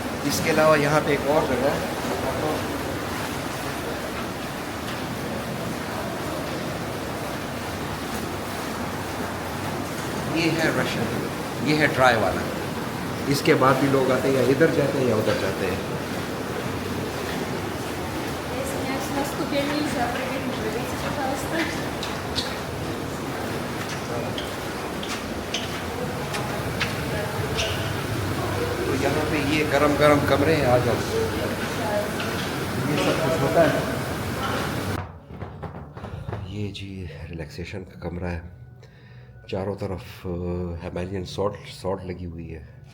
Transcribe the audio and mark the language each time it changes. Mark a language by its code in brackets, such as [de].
[hi] इसके अलावा यहाँ पे एक और जगह है, ये है रशियन, ये है ड्राई वाला। इसके बाद भी लोग आते हैं, या इधर जाते हैं या उधर जाते हैं। [ru] Извиняюсь, на ступень нельзя прыгать, не прыгайте, пожалуйста. [hi] तो यहाँ पे ये गरम गरम कमरे हैं, आ जाओ। ये सब कुछ होता है। ये जी रिलैक्सेशन का कमरा है, चारों तरफ हिमालयन सॉल्ट लगी हुई है।